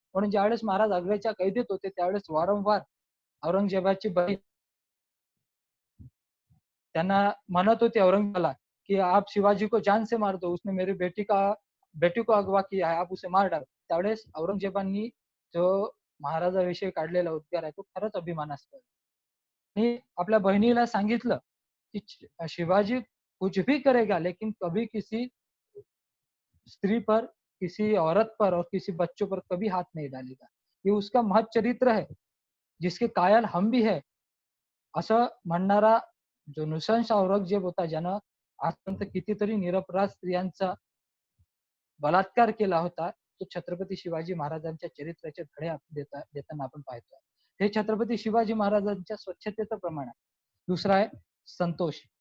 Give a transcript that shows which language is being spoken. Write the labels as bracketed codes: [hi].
[mr] म्हणून ज्यावेळेस महाराज आग्र्याच्या कैदेत होते त्यावेळेस वारंवार औरंगजेबाची बहीण त्यांना म्हणत होती औरंगजेबाला की [hi] आप शिवाजी को जान से मार दो, उसने मेरी बेटी को अगवा किया है, आप उसे मार डालो. [mr] त्यावेळेस औरंगजेबांनी जो महाराजाविषयी काढलेला उद्गार आहे तो खरंच अभिमानास्पद. आणि आपल्या बहिणीला सांगितलं की [hi] शिवाजी कुछ भी करेगा लेकिन कभी किसी स्त्री पर, किसी औरत पर और किसी बच्चों पर कभी हाथ नहीं डालेगा. ये उसका महत् चरित्र है, जिसके कायल हम भी है. [mr] असं म्हणणारा जो नृशंस औरंगजेब होता, ज्यानं आजपर्यंत कितीतरी निरपराध स्त्रियांचा बलात्कार केला होता, तो छत्रपती शिवाजी महाराजांच्या चरित्राचे धडे देताना आपण पाहतोय. हे छत्रपती शिवाजी महाराजांच्या स्वच्छतेचं प्रमाण आहे. दुसरा आहे संतोष.